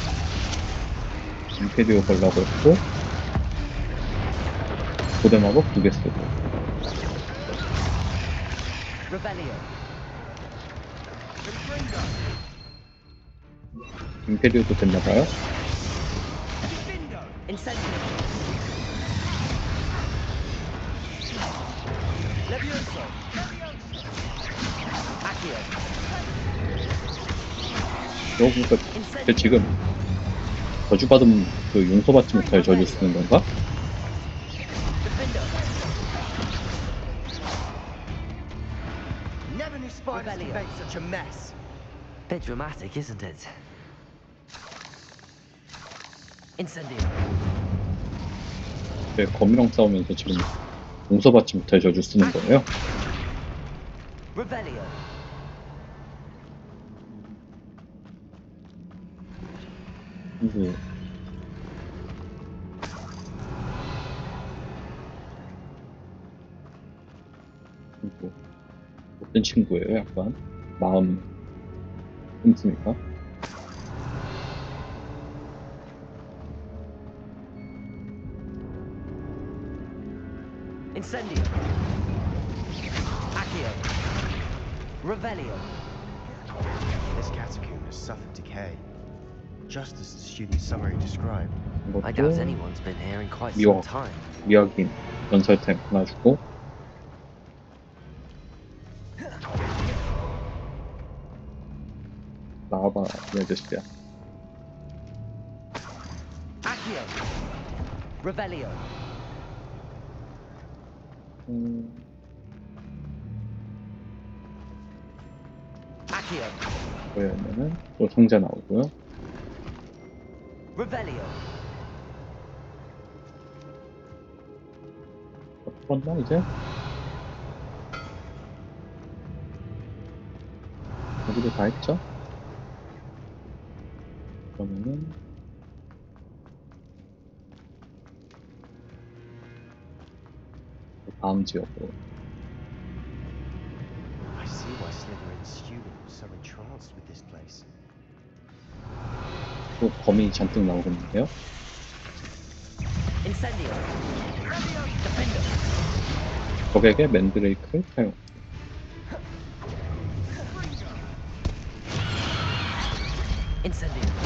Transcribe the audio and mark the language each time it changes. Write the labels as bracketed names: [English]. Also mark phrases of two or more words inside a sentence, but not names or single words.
[Korean] 임페리오 걸라고 했고, 부대 마법 2개 쓰고. Revelio. 임페리오도 됐나봐요? [Latin] Incendio. Levioso. [Korean] Accio. 그러고 보니까 걔 지금 저주받은 그 용서받지 못할 저주 쓰는 건가? Defender. [English] Never knew spiders could make such a mess. Bit dramatic, isn't it? [Korean] Incendio. 왜 거미랑 싸우면서 지금 용서받지 못할 저주 쓰는 거예요? Revelio. 그리고 어떤 친구예요? 약간 마음 씀씀이가? Incendio. [Latin] Accio. Revelio. [English] This catacomb has suffered decay, just as the student summary described. I doubt [Korean] 이것도 [English] anyone's been here in quite [Korean] 미워. [English] some time. [Korean] 미확인 연설템 하나 주고 나와봐 이 아저씨야. [Latin] Accio. Revelio. [Korean] Accio. 뭐였냐면 또 상자 나오고요. Revelio. 풀었나 이제? 여기도 다 했죠? 그러면은 다음 지역으로. [English] I see why Slytherin's student was so entranced with this place. [Korean] 또 범이 잔뜩 나오겠는데요? [Latin] Incendio. Defender. [Korean] 적에게 맨드레이크를 사용. Incendio.